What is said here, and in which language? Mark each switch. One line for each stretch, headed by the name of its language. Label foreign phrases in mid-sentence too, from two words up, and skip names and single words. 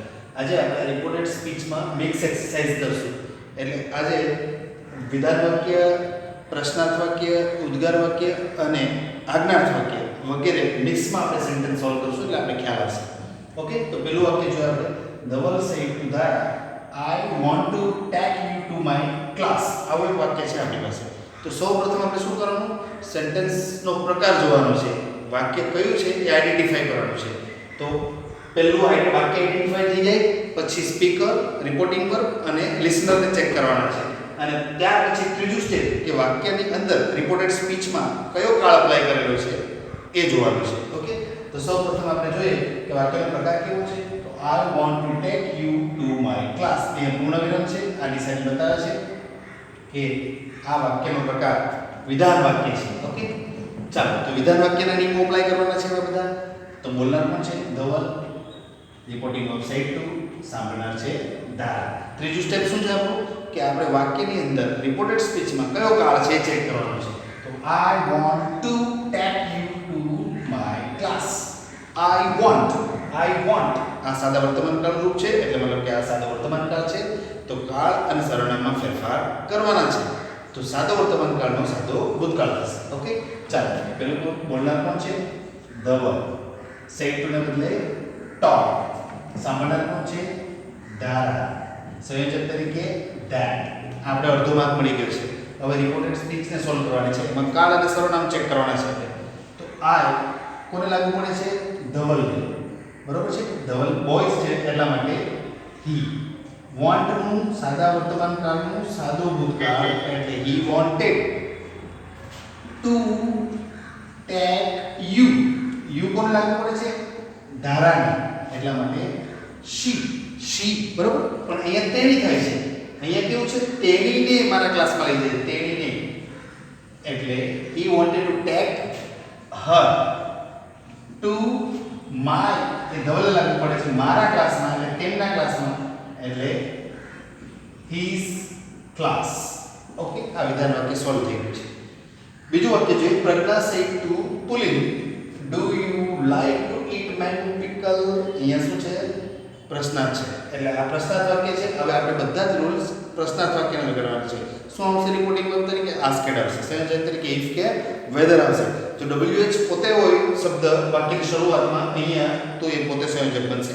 Gujarati: આજે આપણે
English: reported speechમાં mix exercise
Gujarati: કરશું. એટલે આજે વિધાન વાક્ય, પ્રશ્નાર્થ વાક્ય, ઉદ્ગાર વાક્ય અને આજ્ઞાર્થ વાક્ય વગેરે મિક્સમાં આપણે
English: sentence solve
Gujarati: કરશું. એટલે આપણે ખ્યાલ આવશે. ઓકે, તો પહેલું વાક્ય જોઈએ આપણે.
English: ધવલ said to Dara, I want to take you to my class.
Gujarati: આવું એક વાક્ય છે આપણી પાસે. તો સૌપ્રથમ આપણે શું કરવાનું? સેન્ટેન્સનો પ્રકાર જોવાનો છે. વાક્ય કયું છે એ આઈડેન્ટિફાઈ કરવાનું છે. તો પહેલું વાક્ય આઈડેન્ટિફાઈ થઈ જાય પછી
English: speaker, reporting verb
Gujarati: અને
English: listenerને check
Gujarati: કરવાના છે. અને ત્યાર પછી ત્રીજું સ્ટેપ કે વાક્યની અંદર
English: reported speechમાં
Gujarati: કયો કાળ અપ્લાય કરેલો છે એ જોવાનું છે. ઓકે, તો સૌપ્રથમ આપણે જોઈએ કે વાક્યનો પ્રકાર કેવો છે.
English: I want to take you to my class.
Gujarati: એ પૂર્ણ વિરામ છે. આ ડિસાઇડ બતાવે છે કે આ વાક્યનો પ્રકાર વિધાન વાક્ય છે. ઓકે, ચાલો તો વિધાન વાક્યના નિયમો અપ્લાય કરવાના છે બધા. તો બોલનાર કોણ છે? ધવલ.
English: reporting verb said to,
Gujarati: સાંભળનાર છે દારા. ત્રીજું સ્ટેપ શું છે આપણું? કે આપણે વાક્યની અંદર
English: reported speechમાં
Gujarati: કયો કાળ છે ચેક કરવાનો છે.
English: તો I want to take you to my class. I want
Gujarati: આ સાદા વર્તમાનકાળ રૂપ છે, એટલે મતલબ કે આ સાદા વર્તમાનકાળ છે. તો કાળ અને સર્વનામમાં ફેરફાર કરવાના છે. તો સાદો વર્તમાનકાળનો સાદો ભૂતકાળ થશે. ઓકે, ચાલો પેલું બોલનાર કોણ છે? ધવલ.
English: said to
Gujarati: ને બદલે
English: talk.
Gujarati: સાંભળનાર કોણ છે? દારા. સંયોજક તરીકે that. આપણે અડધો માર્ક મળી ગયો છે. હવે
English: reported speechને solve
Gujarati: કરવાની છે. એમાં કાળ અને સર્વનામ ચેક કરવાના છે. તો I કોને લાગુ પડે છે? ધવલને. બરોબર છે. ધવલ બોયસ છે એટલા માટે he. want નું સાદા વર્તમાન કાળનું સાદો ભૂતકાળ એટલે
English: he wanted to take you.
Gujarati: you કોને લાગુ પડે છે? ધારાને. એટલા માટે she. બરોબર. પણ અહીંયા તેણી થાય છે. અહીંયા કેવું છે? તેણીને મારા ક્લાસમાં લઈ જાય. તેણીને.
English: એટલે he wanted to take her to my.
Gujarati: એ ધવલ લાગુ પડે છે મારા ક્લાસમાં એટલે તેમના ક્લાસમાં એટલે
English: his class.
Gujarati: ઓકે, આ વિધાન વાક્ય સોલ્વ થઈ ગયું છે. બીજું વાક્ય જોઈએ.
English: પ્રજ્ઞા said to Pulin, do you like to eat mango pickle?
Gujarati: અહીંયા શું છે? પ્રશ્નાર્થ છે. એટલે આ પ્રશ્નાર્થ વાક્ય છે. હવે આપણે બધા જ રૂલ્સ પ્રશ્નાર્થ વાક્યને લગાડવાના છે. શું આવશે?
English: reporting verb
Gujarati: તરીકે asked આવશે. સંયોજક તરીકે if કે whether આવશે. તો WH પોતે હોય શબ્દ વાક્યની શરૂઆતમાં અહીંયા, તો એ પોતે સંયોજક બનશે.